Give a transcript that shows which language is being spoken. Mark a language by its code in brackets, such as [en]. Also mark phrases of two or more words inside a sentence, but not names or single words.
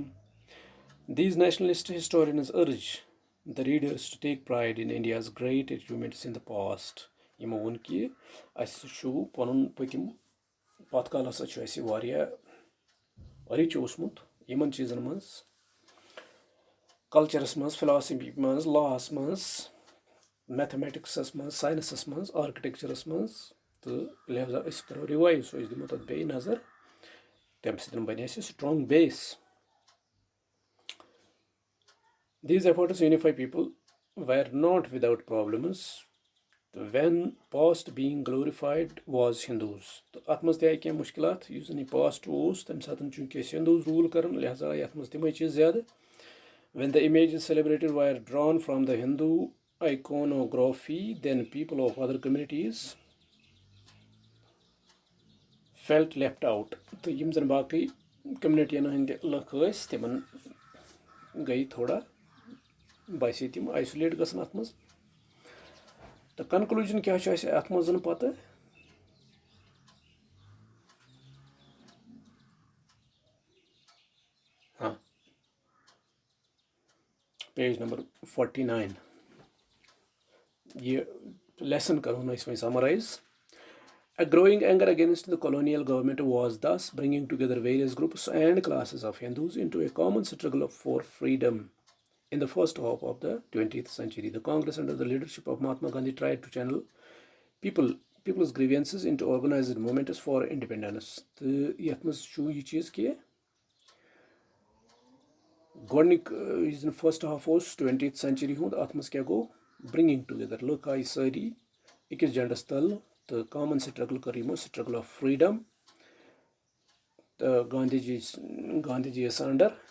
[en] These nationalist historians urge the readers to take pride in India's great achievements in the past. [ks] یِمو ووٚن کہِ اَسہِ چھُ پنُن پٔتِم پتھ کال ہسا چھُ اَسہِ واریاہ رِچ اوسمُت یِمن چیٖزن منٛز کلچرس منٛز فلاسفی منٛز لاہس منٛز میتھمیٹکسس منٛز ساینسس منٛز آرکِٹیکچرس منٛز تہٕ لہذا أسۍ کرو رِوایو سُہ أسۍ دِمو تتھ بیٚیہِ نظر تمہِ سۭتۍ بنہِ اَسہِ [en] strong base. These efforts to unify people were not without problems. When past being glorified was Hindus. [ks] تہٕ اتھ منٛز تہِ آیہِ کینٛہہ مُشکلات یُس زن یہِ پاسٹ اوس تمہِ ساتہٕ چوٗنٛکہِ أسۍ ہندوٗز روٗل کران لہذا آیہِ اتھ منٛز تِمے چیٖز زیادٕ. [en] When the images celebrated were drawn from the Hindu iconography, then people of other communities felt left out. [ks] تہٕ یِم زن باقٕے کمنٹین ہٕنٛدۍ لُکھ ٲسۍ تِمن گٔے تھوڑا باسے تِم آیسولیٹ گژھان اتھ منٛز. تہٕ کنکلوٗجن کیٛاہ چھُ اَسہِ اتھ منٛز پتہٕ [en] page number [ks] 49 یہِ lesson کرون أسۍ وۄنۍ summarize. [en] A growing anger against the colonial government was thus bringing together various groups and classes of Hindus into a common struggle for freedom. In the first half of the 20th century, the Congress under the leadership of Mahatma Gandhi tried to channel people's grievances into organized movements for independence. [ks] تہٕ یتھ منٛز چھُ یہِ چیٖز کہِ گۄڈنیُک یُس زن [en] first half [ks] اوس [en] 20th century [ks] ہُنٛد اتھ منٛز کیٛاہ گوٚو [en] bringing together [ks] لُکھ آیہِ سٲری أکِس جنڈس تل تہٕ [en] common struggle [ks] کٔر یِمو [en] struggle of freedom [ks] تہٕ گاندھی جی یس انڈر